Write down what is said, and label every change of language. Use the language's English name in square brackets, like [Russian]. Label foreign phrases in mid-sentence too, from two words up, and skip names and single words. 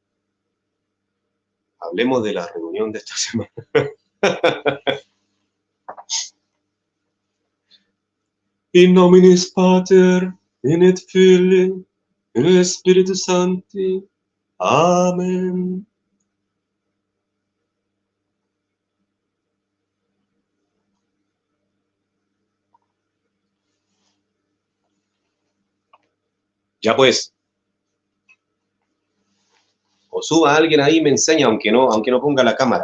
[Spanish] Hablemos de la reunión de esta semana. [Latin] In nominis Pater, in et Filii, in Spiritus Sancti. [Spanish] Amén. Ya pues. O suba a alguien ahí y me enseña, aunque no ponga la cámara.